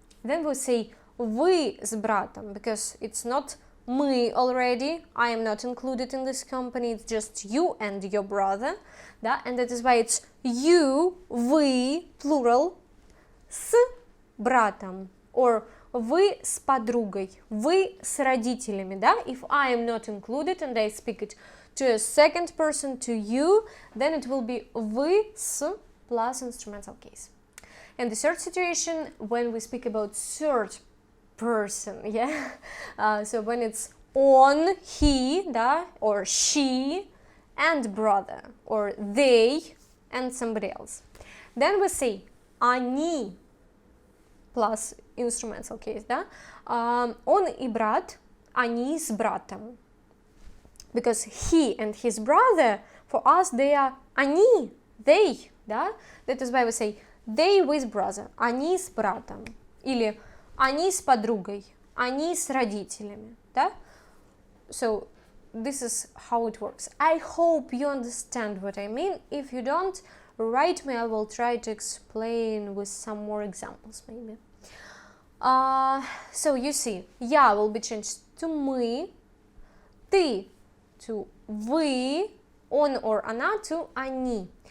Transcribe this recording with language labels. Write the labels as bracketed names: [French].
[English] Then we say [Russian] вы с братом, [English] because it's not мы already, I am not included in this company, it's just you and your brother, да? And that is why it's you, вы, plural, с братом, [Russian] or вы с подругой, вы с родителями, да? [English] If I am not included and I speak it to a second person, to you, then it will be вы с plus instrumental case. And the third situation, when we speak about third person, yeah? So when it's on, he, да, or she, and brother, or they, and somebody else. Then we say они plus instrumental case, да? [Russian] Он и брат, они с братом. [English] Because he and his brother, for us, they are они, they, да? That is why we say they with brother, они с братом. [Russian] Или они с подругой, они с родителями, да? [English] So this is how it works. I hope you understand what I mean. If you don't, write me, I will try to explain with some more examples maybe. So you see, я will be changed to мы, ты to вы, он or она to они.